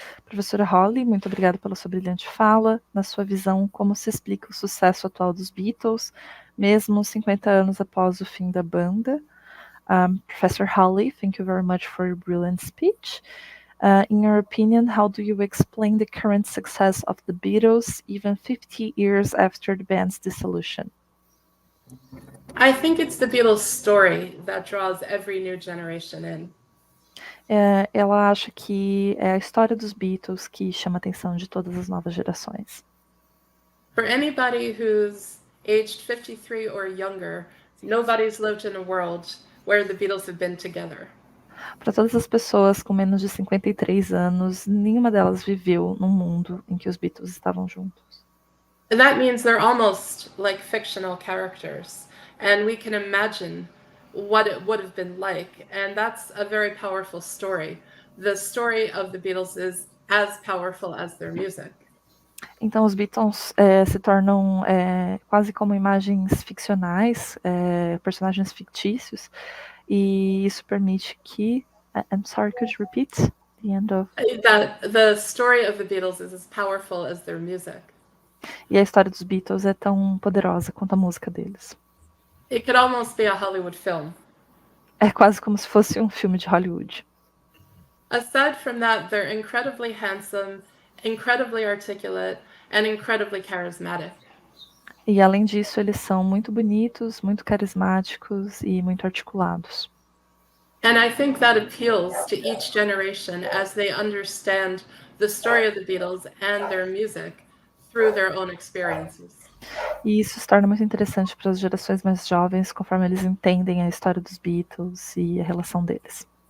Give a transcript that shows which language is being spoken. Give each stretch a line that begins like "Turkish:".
Portuguese: Professora Holly, muito obrigada pela sua brilhante fala. Na sua visão, como se explica o sucesso atual dos Beatles, mesmo 50 anos após o fim da banda?
English: Professor Holly, thank you very much for your brilliant speech. In your opinion, how do you explain the current success of the Beatles even 50 years after the band's dissolution? I think it's the Beatles' story that draws every new generation in.
Portuguese: Ela acha que é a história dos Beatles que chama a atenção de todas as novas gerações.
English: For anybody who's aged 53 or younger, nobody's lived in a world where the Beatles have been together.
Portuguese: Para todas as pessoas com menos de 53 anos, nenhuma delas viveu num mundo em que os Beatles estavam juntos.
English: And that means they're almost like fictional characters, and we can imagine what it would have been like, and that's a very powerful story. The story of the Beatles is as powerful as their music.
Portuguese: Então os Beatles se tornam quase como imagens ficcionais, personagens fictícios, e isso permite que...
English: I'm sorry, could you repeat the end of... That the story of the Beatles is as powerful as their music.
Portuguese: E a história dos Beatles é tão poderosa quanto a música deles.
English: It could almost be a Hollywood film.
Portuguese: É quase como se fosse um filme de Hollywood.
English: Aside from that, they're incredibly handsome, incredibly articulate, and incredibly charismatic.
Portuguese: E além disso, eles são muito bonitos, muito carismáticos e muito articulados.
English: And I think that appeals to each generation as they understand the story of the Beatles and their music through their own experiences.
Portuguese: E isso se torna muito interessante para as gerações mais jovens, conforme eles entendem a história dos Beatles e a relação deles.